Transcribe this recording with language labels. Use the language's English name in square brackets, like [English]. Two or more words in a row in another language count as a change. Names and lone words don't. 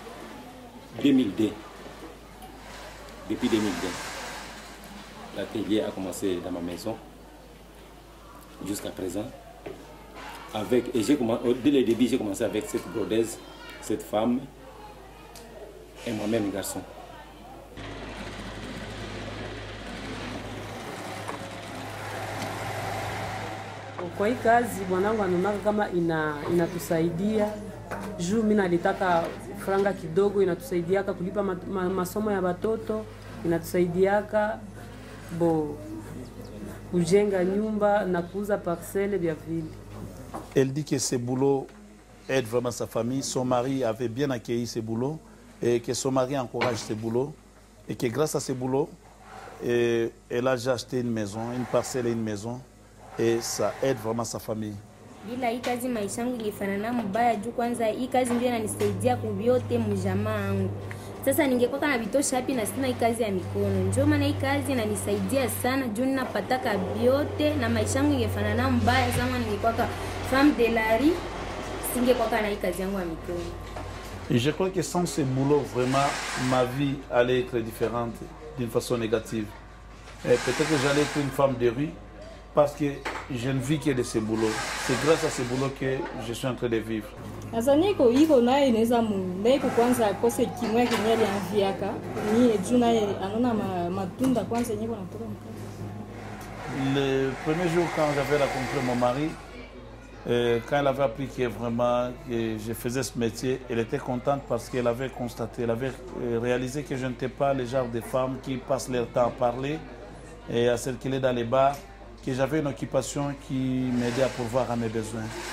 [French] Depuis 2002. L'atelier a commencé dans ma maison jusqu'à présent. Dès le début, j'ai commencé avec cette brodeuse, cette femme et moi-même garçon. [Swahili] Kwa hii kazi bwanangu anaona kama inatusaidia juu mimi nalitaka franga kidogo, inatusaidiaka kulipa masomo ya watoto, inatusaidiaka kujenga nyumba na kuuza parcelle vya vile. [French] Elle dit que ce boulot aide vraiment sa famille. Son mari avait bien accueilli ce boulot et que son mari encourage ce boulot et que grâce à ce boulot, elle a déjà acheté une maison, une parcelle et une maison. Et ça aide vraiment sa famille. [Swahili] Bila hii kazi maisha yangu ilifanana mbaya juu kwanza hii kazi ndio inanisaidia kuvyote mjamaa wangu. Sasa ningekuwa kana vitosha hapi na sina hii kazi ya mikono. Njoo maana hii kazi inanisaidia sana juu ninapataka vyote na maisha yangu ingefanana mbaya kama ningekuwa [French] femme de la rue [Swahili] singekuwa kana hii kazi yangu ya mikono. [French] Je crois que sans ce boulot vraiment ma vie allait être différente d'une façon négative. Peut-être que j'allais être une femme de rue. Parce que je ne vis que de ce boulot. C'est grâce à ce boulot que je suis en train de vivre. Azaniko iko naye inaweza mbeko kwanza kose kimwe kinyali anviaka ni juna anona matunda kwanza nyiko natoka mkazi. Le premier jour, quand j'avais rencontré mon mari, quand elle avait appris que vraiment que je faisais ce métier, elle était contente parce qu'elle avait constaté, elle avait réalisé que je n'étais pas le genre de femme qui passe leur temps à parler et à circuler dans les bars, que j'avais une occupation qui m'aidait à pourvoir à mes besoins.